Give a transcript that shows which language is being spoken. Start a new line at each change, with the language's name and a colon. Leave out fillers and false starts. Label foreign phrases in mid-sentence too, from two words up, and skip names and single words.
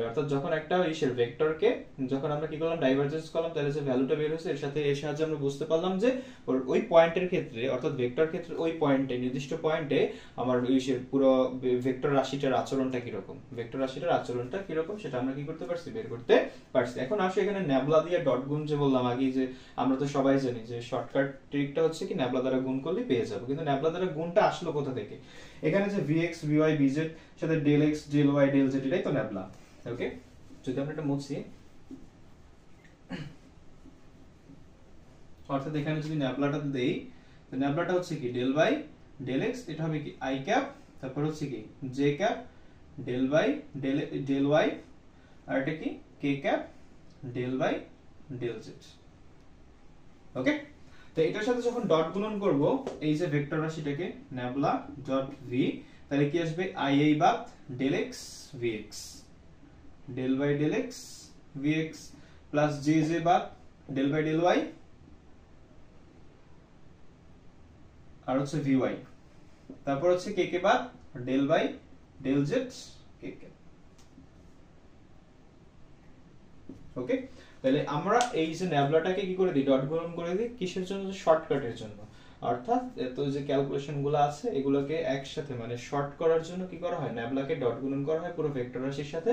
Bangla: অর্থাৎ যখন একটা ইসের ভেক্টরকে যখন আমরা কি করলাম, ডাইভারজেন্স করলাম, তাহলে যে ভ্যালুটা বের হয়েছে এর সাহায্যে আমরা বুঝতে পারলাম যে ওই পয়েন্টের ক্ষেত্রে, অর্থাৎ ভেক্টর ক্ষেত্রে ওই পয়েন্টে, নির্দিষ্ট পয়েন্টে আমার ইসের পুরো ভেক্টর রাশিটার আচরণটা কিরকম, সেটা আমরা কি করতে পারছি, বের করতে পারছি। এখন আসলে এখানে ন্যাবলা দিয়ে ডট গুণ যে বললাম আগে, যে আমরা তো সবাই জানি যে শর্টকাট ট্রিকটা হচ্ছে কি ন্যাবলা দ্বারা গুণ করলে পেয়ে যাবো, কিন্তু ন্যাবলা দ্বারা গুণটা আসলো কোথা থেকে, এখানে যে vx vy vz সাথে
English: del x del y del z
Bangla: এটাই তো ন্যাবলা। ওকে, যদি আমরা এটা মুছি, অর্থাৎ এখানে যদি ন্যাবলাটা দেই, তো ন্যাবলাটা হচ্ছে কি
English: del y del x,
Bangla: এটা হবে কি i ক্যাপ, তারপর হচ্ছে কি j ক্যাপ
English: del y del y,
Bangla: আর এটা কি k ক্যাপ
English: del y del z।
Bangla: ওকে, তো এটার সাথে যখন ডট গুণন করব এই যে ভেক্টর রাশিটাকে ন্যাবলা ডট v, তাহলে কি আসবে i এই বাদ
English: del x vx del y del x vx plus
Bangla: j j বাদ
English: del y del y
Bangla: আর হচ্ছে vy, তারপর হচ্ছে কে কে বাদ
English: del by del z
Bangla: কে কে। ওকে, তাহলে আমরা এই যে ন্যাবলাটাকে কি করে দিই, ডট গুণন করে দিই কিসের জন্য, শর্টকাটের জন্য। অর্থাৎ তো যে ক্যালকুলেশন গুলো আছে এগুলোকে একসাথে মানে শর্ট করার জন্য কি করা হয়, ন্যাবলাকে ডট গুণন করা হয় পুরো ভেক্টর রাশির সাথে।